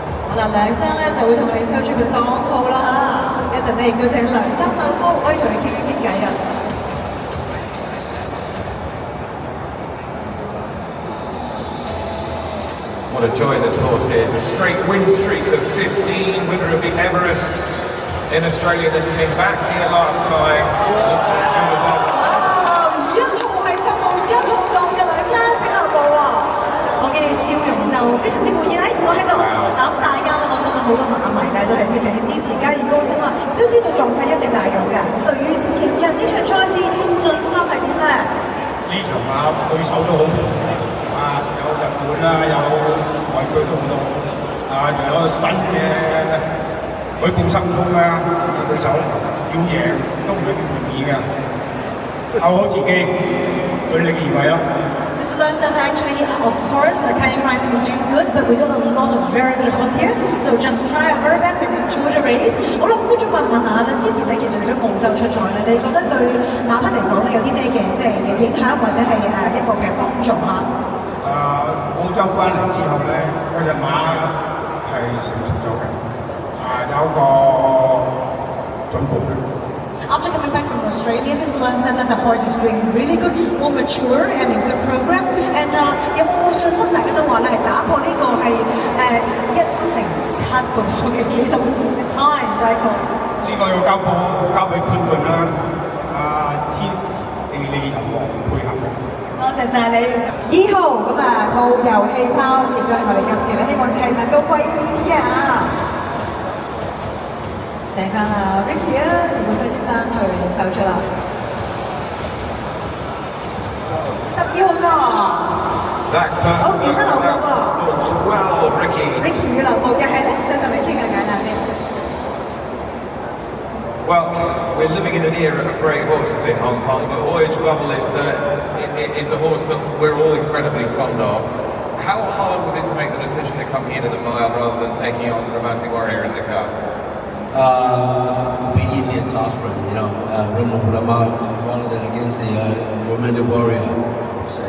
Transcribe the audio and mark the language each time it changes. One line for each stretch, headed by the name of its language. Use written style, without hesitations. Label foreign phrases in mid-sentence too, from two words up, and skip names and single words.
Cantonese: 好啦，梁生咧就會同你抽出個檔號啦嚇，一陣咧亦都請梁生兩夫可以同你傾一傾偈啊。
English: What a joy this horse is. A straight win streak of 15, winner of the Everest in Australia that came back here last time. Looked as good as ever.
Cantonese: 一號係7號1號檔嘅梁生，請留步啊！我見你笑容就非常之滿意啦，我喺度。咁大家咧，我相信好多馬迷咧都係非常之支持嘉應高昇啦，都知道狀態一直大勇嘅。對於星期日呢場賽事，信心係點咧？呢場馬對手都好強嘅，有日本啦，有外區都好多，仲有新嘅海報生風啦，對手要贏都唔係咁容易嘅，靠好自己，盡力而為咯。
English: Mr. Lawson, actually, of course, Canning Rising is doing good, but we got a lot of very good horse here, so just try our very best and enjoy the race.
Cantonese: 好啦，都仲問下啦，之前咧其實除咗澳洲出賽咧，你覺得對馬匹嚟講咧有啲咩嘅即係影響或者係一個嘅幫助嚇？澳洲翻嚟之後咧，嗰隻馬係成熟咗嘅，有個進步嘅。
English: After coming back from Australia, Mr. Lawson said that the horse is doing really good, more mature and in good progress.
Cantonese: And 有冇信心大家都話咧係打破呢個係1分07個嘅紀錄嘅
English: time record？
Cantonese: 呢個要交俾潘頓啦，天時地利人和配合嘅。多謝晒你，2號咁遨遊氣泡亦都係我哋今次咧，希望係能夠衛冕啊！請翻Ricky 啊，姚本輝先生去抽出啦。12號檔。好，醫生留步喎。Ricky 要留步嘅係咧，想同你傾下偈啦呢。
English: Well, we're living in an era of great horses in Hong Kong, but Voyage Bubble is a horse that we're all incredibly fond of. How hard was it to make the decision to come here to the mile rather than taking on Romantic Warrior in the Cup? It would be easier task for him, run over the mile rather than against the Romantic Warrior, say.